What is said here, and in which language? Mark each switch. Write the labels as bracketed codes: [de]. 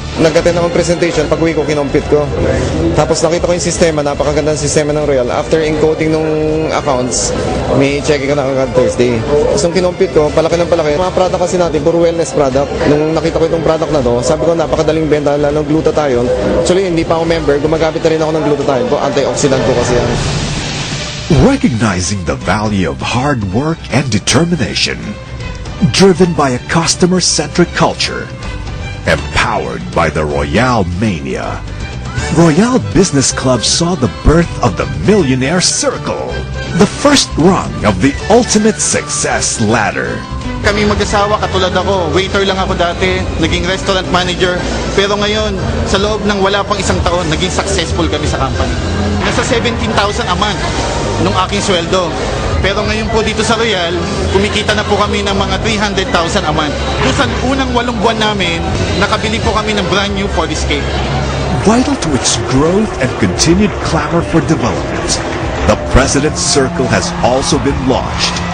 [tl] Nag-attend akong presentation, pag-uwi ko, kinompute ko. Tapos nakita ko yung sistema, napakaganda ng sistema ng Royal. After encoding nung accounts, may checking ko na agad Thursday. Tapos nung kinompute ko, palaki ng palaki. Mga product kasi natin, puro wellness product. Nung nakita ko itong product na to, sabi ko napakadaling benta, lalo ng glutathione. Actually, hindi pa ako member, gumagamit na rin ako ng glutathione ko. Antioxidant ko kasi yan. [en] Recognizing the value of hard work and determination, driven by a customer-centric culture, empowered by the Royal Mania, Royal Business Club saw the birth of the Millionaire Circle, the first rung of the ultimate success ladder. [tl] Kami mag-asawa, katulad ako, waiter lang ako dati, naging restaurant manager, pero ngayon, sa loob ng wala pang isang taon, naging successful kami sa company. Nasa 17,000 a month nung aking sweldo. Pero ngayon po dito sa Royal, kumikita na po kami ng mga 300,000 a month. Doon sa unang 8 buwan namin, nakabili po kami ng brand new Ford Escape. [en] Vital to its growth and continued clamor for development, the President's Circle has also been launched